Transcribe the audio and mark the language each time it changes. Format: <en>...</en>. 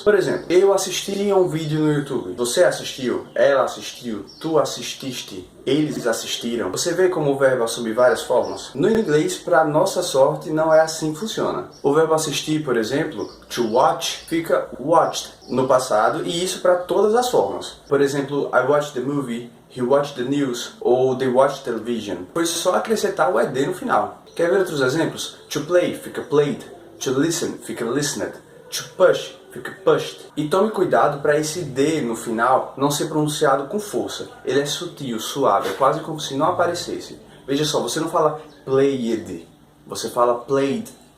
<pt>Por exemplo, eu assisti a um vídeo no YouTube. Você assistiu, ela assistiu, tu assististe, eles assistiram. Você vê como o verbo assume várias formas? No inglês, para nossa sorte, não é assim que funciona. O verbo assistir, por exemplo, to watch, fica watched no passado, e isso para todas as formas. Por exemplo,</pt> <en>I watched the movie, he watched the news, ou they watched television.</en> <pt>Foi só acrescentar o ed no final. Quer ver outros exemplos? To play fica played, to listen fica listened, to push fica pushed. E tome cuidado para esse D no final não ser pronunciado com força. Ele é sutil, suave, é quase como se não aparecesse. Veja só, você não fala played, você fala played.</pt>